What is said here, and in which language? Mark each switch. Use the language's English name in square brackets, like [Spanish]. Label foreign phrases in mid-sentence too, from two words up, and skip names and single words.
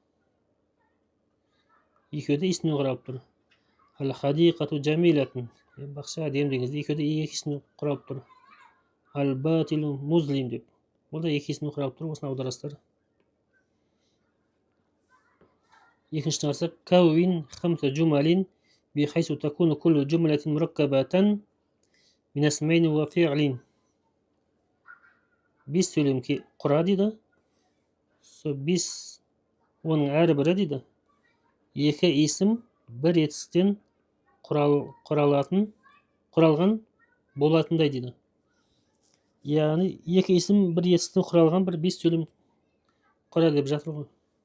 [Kazakh] Екеуі де исімнен құралып тұр. [Arabic] الحديقة جميلة. [Kazakh] Бақша әдемі дегенде екеуі де 2 исімнен құралып тұр. [Arabic] الباطل مظلم деп. [Kazakh] Бұл да 2 исімнен құралып тұр. Осыны аударасыздар. Екінші қарасақ, [Arabic] كون خمس جمل بحيث تكون كل جملة مركبة من اسمين وفعل. [Kazakh] 5 сөйлем құра дейді. Сол 5 оның әрбірі дейді, 2 исім бір етістіктен құралған болатындай дейді. Яғни 2 исім бір етістіктен құралған бір 5 сөйлем құра деп жатыр ғой.